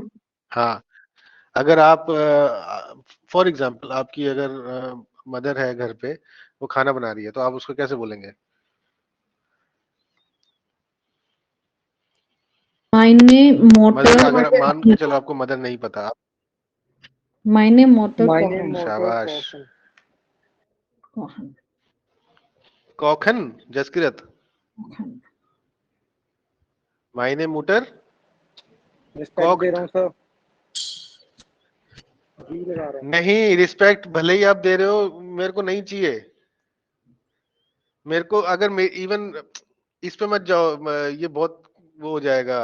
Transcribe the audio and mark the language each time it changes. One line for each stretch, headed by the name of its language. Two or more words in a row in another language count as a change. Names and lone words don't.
Hindi: हाँ, अगर आप
English: for example
Hindi: आपकी अगर मदर है घर पे, वो खाना बना रही है, तो आप उसको कैसे बोलेंगे।
German: meine
Hindi: मदर,
German: Mutter
Hindi: अगर मान के चलो आपको मदर नहीं पता, आप
German: meine Mutter Meine kochen. Mutter
Hindi: शाबाश।
German: kochen. Kochen. कौखन जसकिरत, Kochen. meine Mutter
Hindi: रिस्पेक्ट दे
German: कॉक्ड।
Hindi: रहा हूँ सर, जी लगा रहा हूँ। नहीं, रिस्पेक्ट भले ही आप दे रहे हो, मेरे को नहीं चाहिए। मेरे को अगर इवन इस पे मत जाओ, ये बहुत वो हो जाएगा।